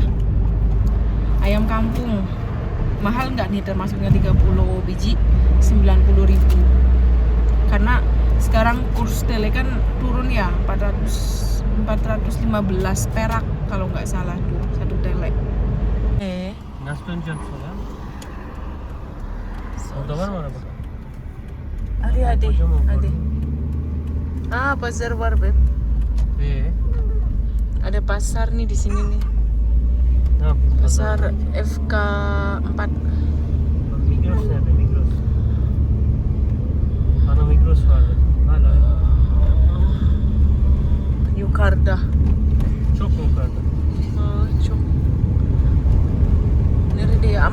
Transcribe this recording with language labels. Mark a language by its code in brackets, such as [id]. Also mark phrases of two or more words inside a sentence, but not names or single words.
[id] Ayam kampung mahal nggak nih, termasuknya 30 biji 90 ribu. Karena sekarang kurs tele kan turun ya, 415 perak kalau nggak salah tuh satu tele. [tr] Nasıl döneceğim sola? Orada var mı araba? Hadi. Kocaman var. Ah, pasar var beb. [id] Ada pasar nih di sini nih. [tr] Ne yapayım? [id] Pasar FK 4. [tr] Migros nerede? Migros. Bana Migros vardı. Hala yok. Yukarıda. Çok mu yukarıda? Çok. Nerede ya?